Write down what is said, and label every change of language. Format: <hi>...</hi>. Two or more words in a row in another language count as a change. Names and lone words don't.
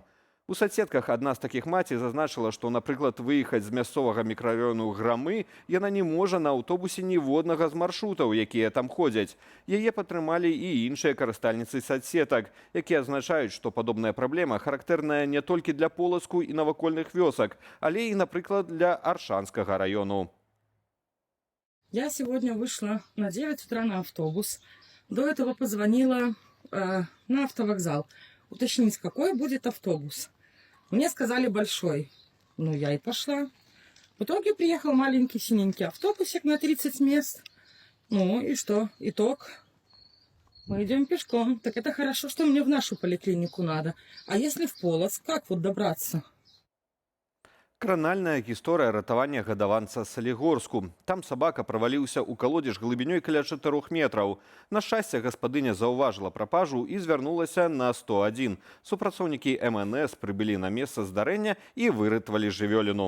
<be>У соцсетках адна з такіх маці зазначыла, што, напрыклад, выехаць з мясцовага мікрараёну Грамы яна не можа на аўтобусе ніводнага з маршрутаў, якія там ходзяць. Яе падтрымалі і іншыя карыстальніцы соцсетак, якія азначаюць, што падобная праблема характэрная не толькі для Полацку і навакольных вёсак, але і, напрыклад, для Аршанскага раёну.</be> <ru>Я сегодня вышла на 9 утра на автобус. До этого позвонила на автовокзал уточнить, какой будет автобус. Мне сказали большой. Ну, я и пошла. В итоге приехал маленький синенький автобусик на 30 мест. Ну и что? Итог. Мы идем пешком. Так это хорошо, что мне в нашу поликлинику надо. А если в Полоцк, как вот добраться?</ru> <be>Кранальная гісторыя ратавання гадаванца Салігорску. Там сабака праваліўся ў калодзеж глыбінёй каля 4 метраў. На шчасце, гаспадыня заўважыла прапажу і звярнулася на 101. Супрацоўнікі МНС прыбылі на месца здарэння і выратавалі жывёліну.</be>